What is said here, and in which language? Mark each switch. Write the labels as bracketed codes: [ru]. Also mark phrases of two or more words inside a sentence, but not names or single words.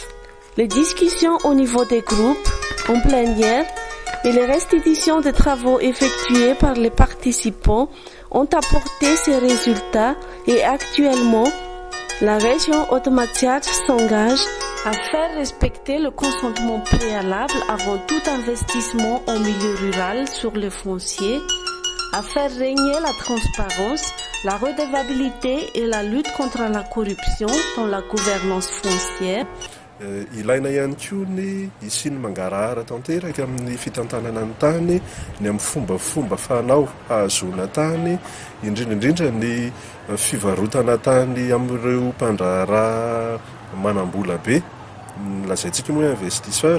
[fr] Les discussions au niveau des groupes, en plénière, et les restitutions des travaux effectués par les participants ont apporté ces résultats et actuellement, la région Haute-Matiadre s'engage à faire respecter le consentement préalable avant tout investissement en milieu rural sur le foncier, à faire régner la transparence, la redevabilité et la lutte contre la corruption dans la gouvernance foncière. [mg] Ilaina ihany koa ny isiny mangarahara tanteraka amin'ny fitantanana ny tany, ny amin'ny fombafomba fanao hahazoana tany, indrindraindrindra ny fivarotana tany amin'ireo mpandraharaha manambola be, lazaintsika moa investisseur.